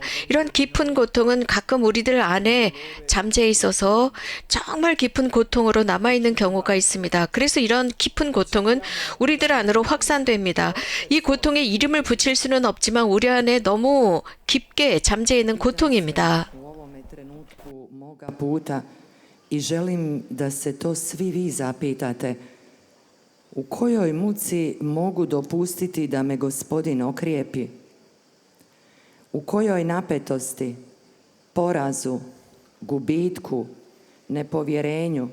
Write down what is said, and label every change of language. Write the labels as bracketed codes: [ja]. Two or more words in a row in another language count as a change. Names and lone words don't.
[ko] 이런 깊은 고통은 가끔 우리들 안에 잠재해 있어서 정말 깊은 고통으로 남아있는 경우가 있습니다. 그래서 이런 깊은 고통은 우리들 안으로 확산됩니다. 이 고통에 이름을 붙일 수는 없지만 우리 안에 너무 깊게 잠재해 있는 고통입니다. [hr] U ovome trenutku moga puta i želim da se to svi vi zapitate. U kojoj muci mogu dopustiti da me Gospodin okrijepi? U kojoj napetosti, porazu, gubitku, nepovjerenju?